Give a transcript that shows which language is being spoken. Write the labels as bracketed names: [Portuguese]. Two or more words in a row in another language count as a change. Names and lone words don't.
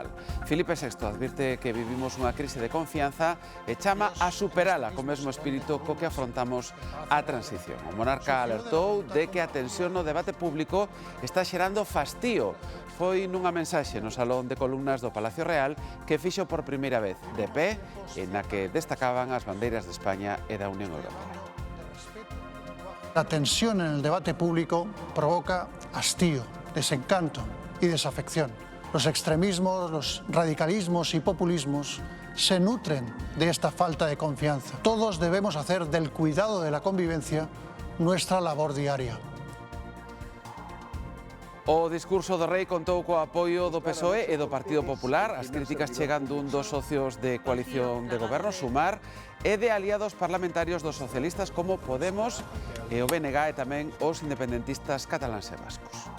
[Galician] Filipe VI advirte que vivimos unha crise de confianza e chama a superala co mesmo espírito co que afrontamos a transición. O monarca alertou de que a tensión no debate público está xerando fastío. Foi nunha mensaxe no Salón de Columnas do Palacio Real que fixo por primeira vez de pé e na que destacaban as bandeiras de España e da Unión Europea. [Spanish] La tensión en el debate público provoca hastío, desencanto y desafección. Los extremismos, los radicalismos y populismos se nutren de esta falta de confianza. Todos debemos hacer del cuidado de la convivencia nuestra labor diaria. [Galician] O discurso do rei contou co apoio do PSOE e do Partido Popular. As críticas chegan dun dos socios de coalición de goberno, Sumar, e de aliados parlamentarios dos socialistas como Podemos e o BNG e tamén os independentistas cataláns e vascos.